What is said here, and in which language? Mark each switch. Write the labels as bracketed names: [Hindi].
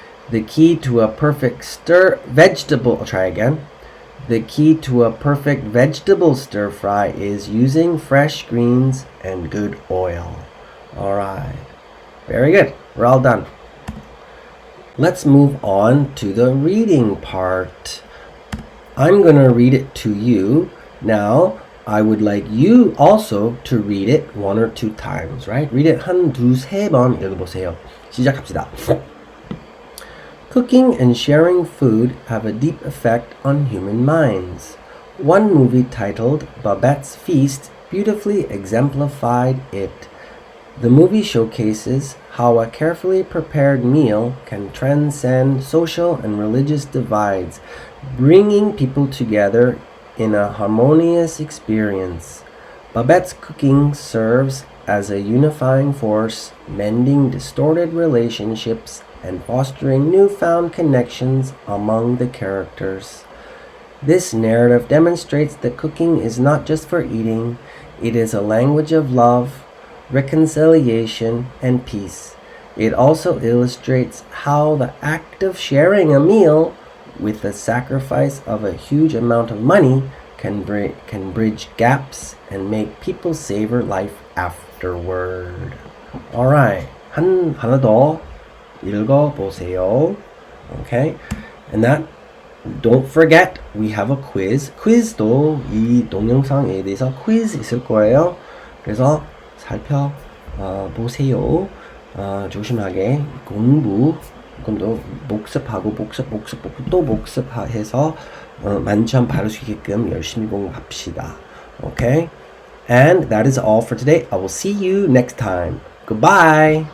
[English] The key to a perfect The key to a perfect vegetable stir fry is using fresh greens and good oil. Alright. Very good. We're all done. Let's move on to the reading part. I'm going to read it to you. Now, I would like you also to read it 1 or 2 times, right? Read it [Korean] 한, 두, 세 번 읽어보세요. 시작합시다. [English] Cooking and sharing food have a deep effect on human minds. One movie titled Babette's Feast beautifully exemplified it. The movie showcases how a carefully prepared meal can transcend social and religious divides, bringing people together in a harmonious experience. Babette's cooking serves as a unifying force, mending distorted relationships and fostering newfound connections among the characters. This narrative demonstrates that cooking is not just for eating, it is a language of love, reconciliation, and peace. It also illustrates how the act of sharing a meal with the sacrifice of a huge amount of money can bridge gaps and make people savor life afterward. [Korean] Alright, 하나 더 읽어보세요. [English] Okay, and that, don't forget, we have a quiz. [Korean] quiz도 이 동영상에 대해서 quiz 있을 거예요. 그래서 살펴보세요. 조심하게 공부, 조금 복습하고 또 복습해서 만점 받을 수 있게끔 열심히 공부합시다. [English] Okay? And that is all for today. I will see you next time. Goodbye!